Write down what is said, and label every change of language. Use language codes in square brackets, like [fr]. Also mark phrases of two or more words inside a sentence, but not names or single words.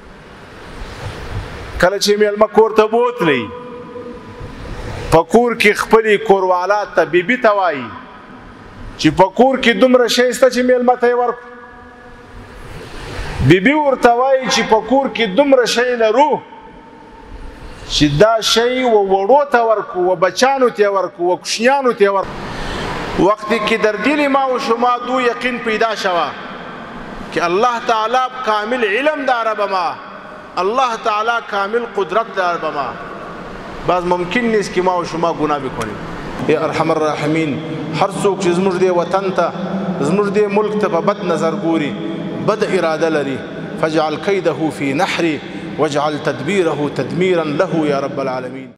[ps] کله چې میلمه کور ته بوتلی، په کور کې خپلې کوروالات ته بیبي ته وایي چې په کور کې دومره شی شته چې میلمه ته یې ورکړو. بیبي ورته وایي چې په کور کې دومره شی لرو چې دا شی و وړو ته ورکو، و بچانو ته ورکو، و کوشنیانو ته ورکو. [fa] وقتی که در دل ما و شما دو یقین پیدا شوه که الله تعالی کامل علم داره به ما، الله تعالی کامل قدرت داره به ما، باز ممکن نیست که ما و شما گناه بکنیم. [ar] یا ارحم الراحمین، [ps] هر څوک چې زموږ دې وطن ته، زموږ دې ملک ته په بد نظر ګوري، بد اراده لري، [ar] فاجعل کیده فی نحری واجعل تدبیره تدمیرا له یا رب العالمین.